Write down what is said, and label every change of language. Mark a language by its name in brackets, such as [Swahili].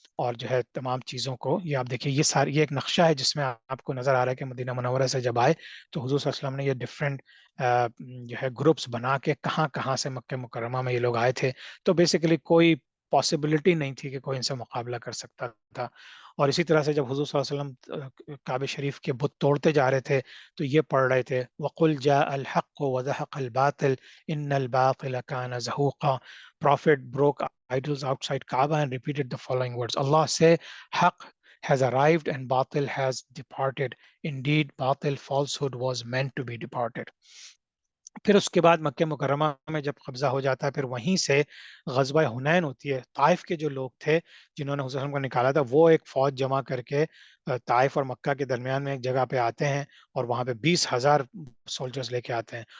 [Urdu] اور جو ہے تمام چیزوں کو یہ آپ دیکھیے، یہ ایک نقشہ ہے جس میں آپ کو نظر آ رہا ہے کہ مدینہ منورہ سے جب آئے تو حضور صلی اللہ علیہ وسلم نے یہ ڈفرینٹ جو ہے گروپس بنا کے کہاں کہاں سے مکہ مکرمہ میں یہ لوگ آئے تھے. تو بیسیکلی کوئی پاسبلٹی نہیں تھی کہ کوئی ان سے مقابلہ کر سکتا تھا. اور اسی طرح سے جب حضور صلی اللہ علیہ وسلم کعبہ شریف کے بت توڑتے جا رہے تھے تو یہ پڑھ رہے تھے [Arabic] وَقُلْ جَاءَ الْحَقُّ وَزَهَقَ الْبَاطِلُ إِنَّ الْبَاطِلَ كَانَ زَهُوقًا. [English] Prophet broke idols outside Kaaba and repeated the following words. Allah say, Haqq has arrived and Batil has departed. Indeed, Batil falsehood was meant to be departed. [Urdu] پھر اس کے بعد مکہ مکرمہ میں جب قبضہ ہو جاتا ہے پھر وہیں سے غزوہ حنین ہوتی ہے. طائف کے جو لوگ تھے جنہوں نے حضور صلی اللہ علیہ وسلم کو نکالا تھا وہ ایک فوج جمع کر کے طائف اور مکہ کے درمیان میں ایک جگہ پہ آتے ہیں اور وہاں پہ 20,000 سولجرز لے کے آتے ہیں.